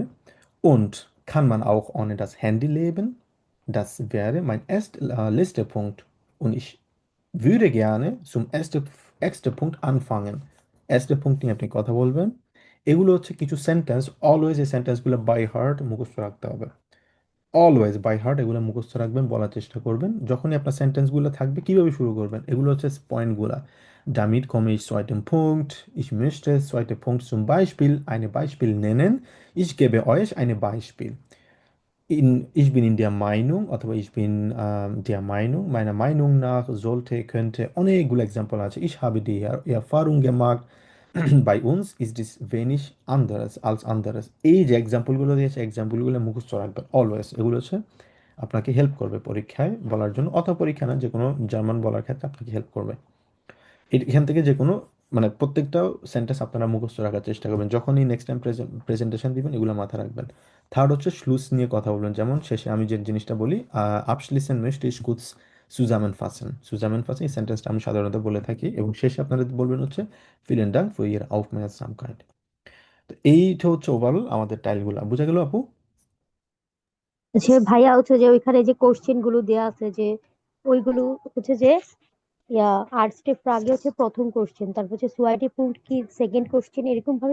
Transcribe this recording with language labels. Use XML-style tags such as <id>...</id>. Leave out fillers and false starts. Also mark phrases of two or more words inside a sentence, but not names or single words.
<de>Und kann man auch ohne das Handy leben? Das wäre mein letzter Punkt. Und ich würde gerne zum ersten Punkt anfangen। erster Punkt</de> <bn>নিয়ে আপনি কথা বলবেন। এগুলো হচ্ছে কিছু সেন্টেন্স, অলওয়েজ এই সেন্টেন্সগুলো</bn> <en>by heart</en> <bn>মুখস্থ রাখতে হবে। অলওয়েজ</bn> <en>by heart</en> <bn>এগুলো মুখস্থ রাখবেন, বলার চেষ্টা করবেন। যখনই আপনার সেন্টেন্সগুলো থাকবে কিভাবে শুরু করবেন, এগুলো হচ্ছে পয়েন্টগুলা।</bn> <de>Damit komme ich zu einem Punkt. Ich möchte zweiter Punkt zum Beispiel ein Beispiel nennen. Ich gebe euch ein Beispiel। Ich bin in der Meinung অথবা ich bin der Meinung, meiner Meinung nach sollte, könnte,</de> <bn>অনেকগুলো এক্সাম্পল আছে।</bn> <de>Ich habe die Erfahrung gemacht, bei uns ist es wenig anderes als anderes।</de> <bn>এই যে এক্সাম্পলগুলো দিয়েছে, এক্সাম্পলগুলো মুখস্থ রাখবেন অলওয়েজ। এগুলো হচ্ছে আপনাকে হেল্প করবে পরীক্ষায় বলার জন্য, অথবা পরীক্ষা না, যে কোনো জার্মান বলার ক্ষেত্রে আপনাকে হেল্প করবে। এখান থেকে যে কোনো মানে প্রত্যেকটা সেন্টেন্স আপনারা মুখস্থ রাখার চেষ্টা করবেন। যখনই</bn> <en>next time presentation</en> <bn>দিবেন এগুলো মাথায় রাখবেন। থার্ড হচ্ছে শ্লুস নিয়ে কথা বলবেন। যেমন শেষে আমি যে জিনিসটা বলি,</bn> <de>abschließend möchte ich kurz zusammenfassen।</de> <bn>zusammenfassen এই সেন্টেন্সটা আমি সাধারণত বলে থাকি, এবং শেষে আপনারা বলবেন হচ্ছে</bn> <de>vielen Dank für Ihre Aufmerksamkeit।</de> <bn>তো এইটা হচ্ছে ওভারঅল আমাদের টাইলগুলো। বুঝা গেল আপু? যে ভাইয়া হচ্ছে যে ওইখানে যে কোশ্চেন গুলো দেয়া আছে যে ওইগুলো হচ্ছে যে আট স্টেপ আগে হচ্ছে প্রথম কোশ্চেন, তারপর হচ্ছে</bn> <de>zweiter Punkt</de> <bn>কি</bn> <en>second question,</en> <bn>এরকম ভাবে</bn>